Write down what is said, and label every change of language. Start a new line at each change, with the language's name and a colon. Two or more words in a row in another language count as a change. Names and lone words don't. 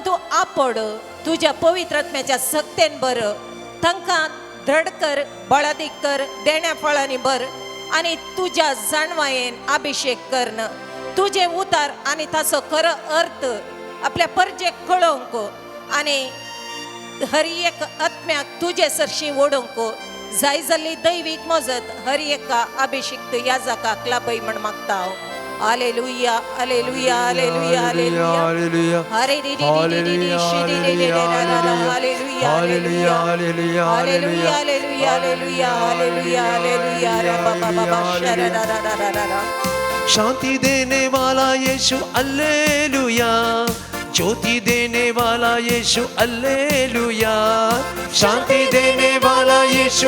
Konkani: तूं आपड तुज्या पवित्र आत्म्याच्या सक्तेन बर तांकां दृढ कर बळादीक कर देण्या फळांनी भर आनी तुज्या जाणवायेन अभिषेक करन तुजे उतार आनी ताचो खरो अर्थ आपल्या परजेक कळोवंक आनी हर एक आत्म्याक तुजे सरशी ओडोवंक जाय जाल्ली दैवीक मजत हर एका अभिषिक्त याजकाक लाभय म्हण मागता हांव. हालेलुया हालेलुया हालेलुया हालेलुया हालेलुया हालेलुया हालेलुया हालेलुया हालेलुया हालेलुया हालेलुया हालेलुया
Hindi: शांति देने वाला यीशु अल्लेलुया ज्योति देने वाला यीशु अल्लेलुया शांति देने वाला यीशु